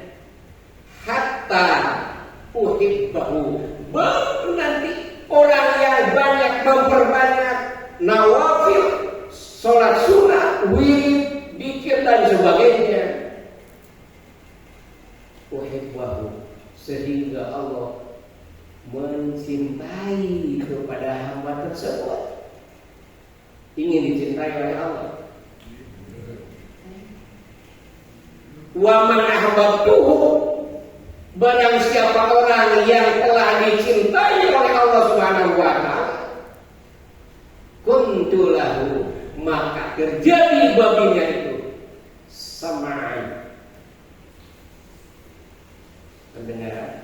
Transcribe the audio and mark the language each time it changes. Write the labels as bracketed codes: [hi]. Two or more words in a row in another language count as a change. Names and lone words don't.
[ar] حتى أحبه, [id] baru nanti orang yang banyak memperbanyak nawafil, sholat sunnah, wirid, dzikir dan sebagainya, uhibbahu, sehingga Allah mencintai kepada hamba tersebut, ingin dicintai oleh Allah. [ar] ومن أحببته, [id] barang siapa orang yang telah dicintai oleh [ar] الله سبحانه وتعالى, كنت له, [id] maka terjadi baginya itu sama'an, pendengaran.